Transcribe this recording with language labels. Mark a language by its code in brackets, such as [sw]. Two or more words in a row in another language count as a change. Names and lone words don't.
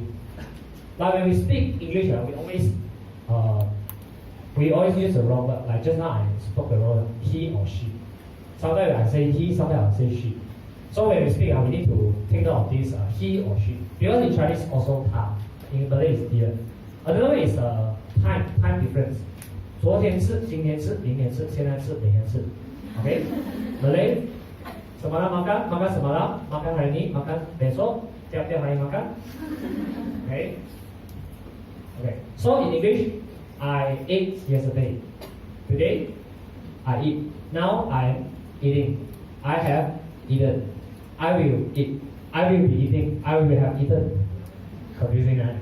[en] Like when we speak English, we always use the wrong word. Like just now I spoke the wrong word, he or she. Sometimes I say he, sometimes I say she. So when we speak, we need to take note of this he or she. Because in Chinese also ta. In Malay is dear. Another way is time difference. [zh] 昨天吃，今天吃，明天吃，现在吃，每天吃。Okay? [en] Malay. [ms] Semalam makan semalam, makan hari ini, makan besok, tiap-tiap hari makan. [en] Okay? Okay. So in English, I ate yesterday. Today, I eat. Now I'm eating. I have eaten. I will eat. I will be eating. I will have eaten. Confusing, right?